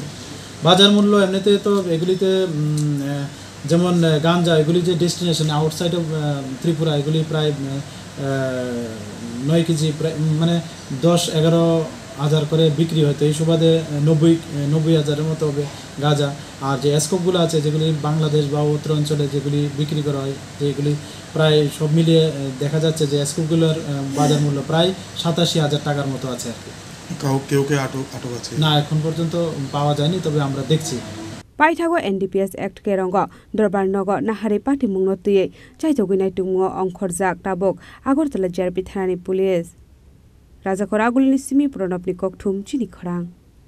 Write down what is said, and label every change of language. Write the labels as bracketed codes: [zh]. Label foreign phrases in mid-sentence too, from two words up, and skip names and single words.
[bn] বাজার মূল্য এমনিতে তো এগুলিতে যেমন গাঞ্জা এগুলি যে [en] destination outside of Tripura [bn] এগুলি প্রায় 9 কেজি প্রায় মানে 10-11 হাজার করে বিক্রি হয় তো এই সুবাদে 90 হাজারের মতো হবে গাঁজা আর যে স্কোপগুলো আছে যেগুলি বাংলাদেশ বা উত্তর অঞ্চলে যেগুলি বিক্রি করা হয় যেগুলি প্রায় সব মিলিয়ে দেখা যাচ্ছে যে স্কোপগুলোর বাজার মূল্য প্রায় 87,000 টাকার মতো আছে আর কি। কেউ আটক আছে না এখন পর্যন্ত পাওয়া যায়নি তবে আমরা দেখছি। [trp] Paithago NDPS Act Kerongo Dorbar Nogo Nahari Party Mungnotiye Chaitoginai Tumungo Ongkhorjak Tabok Agartala JRP thanani police Rajakor Agulini Simi Pronopni Kokthum Chini Khorang